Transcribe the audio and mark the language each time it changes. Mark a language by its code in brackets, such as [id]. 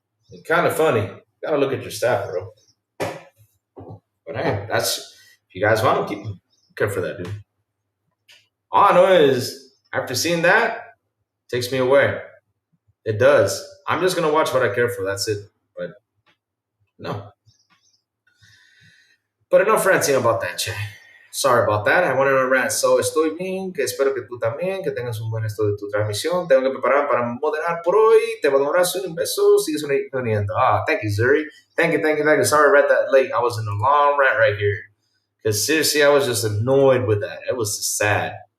[en] It's kind of funny. Gotta look at your stat, bro. But hey, that's if you guys want to keep care for that, dude. All I know is after seeing that, it takes me away. It does. I'm just gonna watch what I care for. That's it. But no. But enough ranting about that, che. Sorry about that. I went on a rant. [es] So estoy bien, que espero que tú también, que tengas un buen resto de tu transmisión. Tengo que preparar para moderar por hoy. Te mando un abrazo y un beso. Sigue soniendo. [en] Ah, thank you, Zuri. Thank you. Sorry I read that late. I was in a long rant right here. Because seriously, I was just annoyed with that. It was just sad.